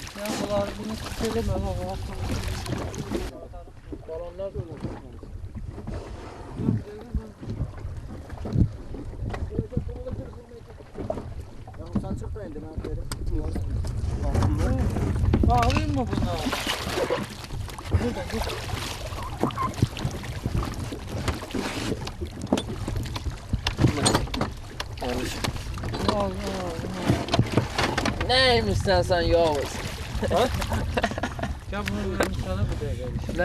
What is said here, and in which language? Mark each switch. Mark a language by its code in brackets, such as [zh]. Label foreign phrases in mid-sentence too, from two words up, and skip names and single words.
[tr] Ya bunları bunu tutelim ama Balonlar da olur. [az] Sən çıx da indi mən verim. [tr] bağlayayım mı bunları? Burada. Al. Neymiş sen Yavuz? Ya bunu verim sana bir de gel.